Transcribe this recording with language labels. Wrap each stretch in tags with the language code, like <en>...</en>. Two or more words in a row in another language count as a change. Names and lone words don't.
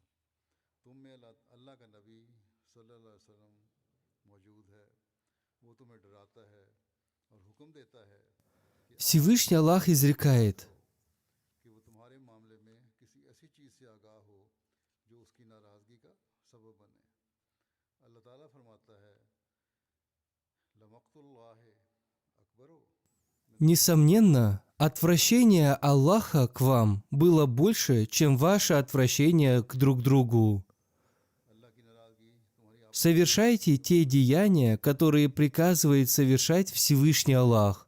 <ur>تم میں اللہ کا نبی</ur> <ar>صلى الله عليه وسلم</ar> <ur>موجود ہے، وہ تمہیں ڈراتا ہے اور حکم دیتا ہے</ur> <ru>Всевышний Аллах изрекает:</ru> <ur>کہ وہ تمہارے معاملے میں کسی ایسی چیز سے آگاہ ہو جو اس کی ناراضگی کا سبب بنے. اللہ تعالیٰ فرماتا ہے,</ur> <ar>لمقت الله أكبر.</ar> <ru>«Несомненно, отвращение Аллаха к вам было больше, чем ваше отвращение к друг другу». совершайте те деяния, которые приказывает совершать Всевышний Аллах.</ru>